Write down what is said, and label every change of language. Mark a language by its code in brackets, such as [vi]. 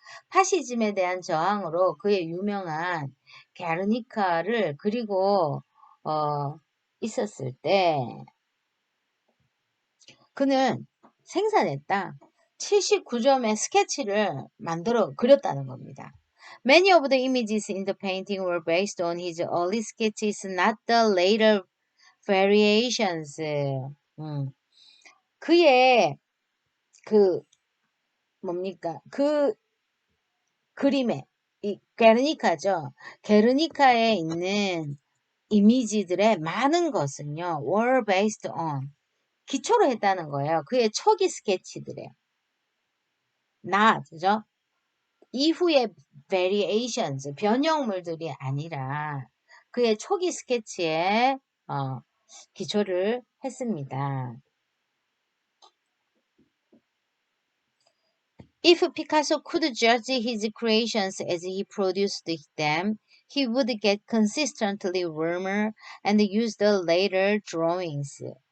[ko] 파시즘에 대한 저항으로 그의 유명한 게르니카를 그리고 있었을 때 그는 생산했다. 79점의 스케치를 만들어 그렸다는 겁니다. [en] Many of the images in the painting were based on his early sketches, not the later variations. [ko] 그의 그 뭡니까? 그 그림에 이 게르니카죠. 게르니카에 있는 이미지들의 많은 것은요. [en] were based on [ko] 기초로 했다는 거예요. 그의 초기 스케치들에. 그죠? 이후의 variations, 변형물들이 아니라 그의 초기 스케치에 기초를 했습니다. [en] If Picasso could judge his creations as he produced them, he would get consistently warmer and use the later drawings.